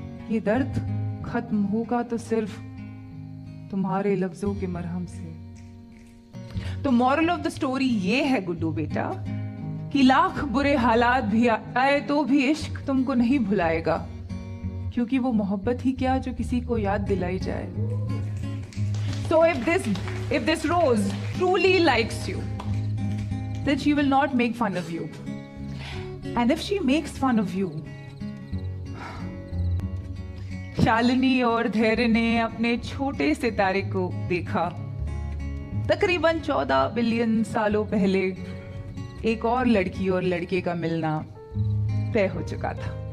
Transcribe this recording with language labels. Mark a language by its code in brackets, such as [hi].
[hi] ये दर्द खत्म होगा तो सिर्फ तुम्हारे लफ्जों के मरहम से। तो मॉरल ऑफ द स्टोरी ये है गुड्डू बेटा कि लाख बुरे हालात भी आए तो भी इश्क तुमको नहीं भुलाएगा, क्योंकि वो मोहब्बत ही क्या जो किसी को याद दिलाई जाए। [en] So if this rose truly likes you, then she will not make fun of you. And if she makes fun of you, [hi] Shalini और धैर्य ने अपने छोटे सितारे को देखा। तकरीबन 14 बिलियन सालों पहले एक और लड़की और लड़के का मिलना तय हो चुका था।